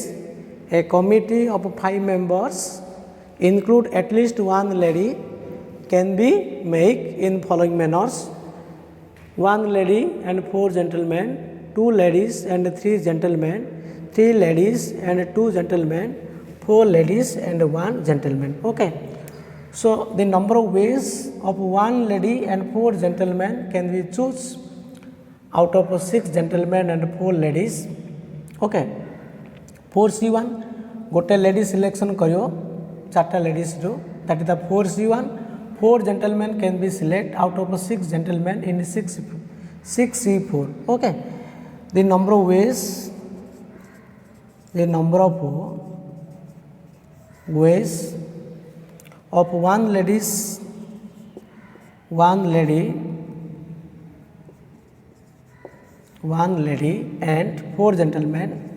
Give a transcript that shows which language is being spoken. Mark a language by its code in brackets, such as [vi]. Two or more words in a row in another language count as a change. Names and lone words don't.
[en] A committee of 5 members include at least one lady can be made in following manners: 1 lady and 4 gentlemen, 2 ladies and 3 gentlemen, 3 ladies and 2 gentlemen, 4 ladies and 1 gentleman. Okay. So the number of ways of 1 lady and 4 gentlemen can be choose out of 6 gentlemen and 4 ladies. [or] Okay. 4C1 ଗୋଟେ [en] lady selection [or] କରିଓ 4ଟା ଲେଡିଜ୍ ରୁ, [en] that is the 4C1. 4 gentlemen can be select out of 6 gentlemen in 6C4. Okay. The number of ways of 1 lady and 4 gentlemen